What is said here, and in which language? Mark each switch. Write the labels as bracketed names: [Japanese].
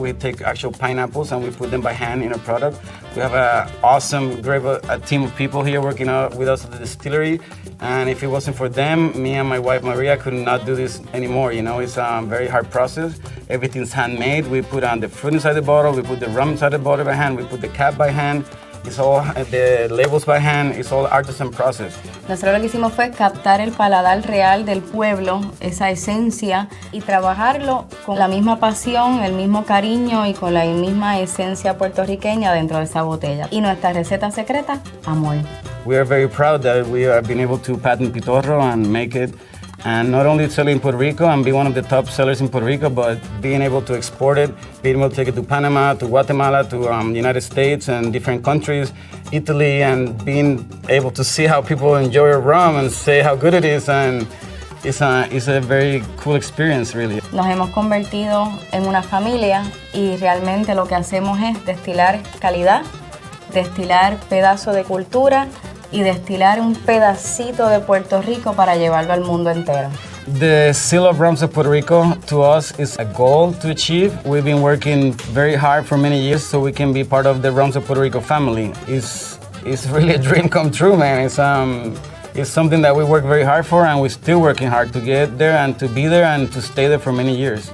[English] We take actual pineapples and we put them by hand in a product. We have an awesome, great team of people here working with us at the distillery. And if it wasn't for them, me and my wife Maria could not do this anymore. You know, it's a very hard process. Everything's handmade. We put on the fruit inside the bottle, we put the rum inside the bottle by hand, we put the cap by hand. It's all the labels by hand, it's all artisan process. [Spanish] Nosotros lo que hicimos fue captar el paladar real del pueblo, esa esencia, y trabajarlo con la misma pasión, el mismo cariño y con la misma esencia puertorriqueña dentro de esa botella. Y nuestra receta secreta, amor. [English] We are very proud that we have been able to patent Pitorro and make it, and not only sell it in Puerto Rico and be one of the top sellers in Puerto Rico, but being able to export it, being able to take it to Panama, to Guatemala, to the United States and different countries, Italy, and being able to see how people enjoy rum and say how good it is, and it's a very cool experience, really. [Spanish] Nos hemos convertido en una familia y realmente lo que hacemos es destilar calidad, destilar pedazo de cultura y destilar un pedacito de Puerto Rico para llevarlo al mundo entero. [English] The seal of Rums of Puerto Rico to us is a goal to achieve. We've been working very hard for many years so we can be part of the Rums of Puerto Rico family. It's really a dream come true, man. It's something that we work very hard for, and we're still working hard to get there and to be there and to stay there for many years.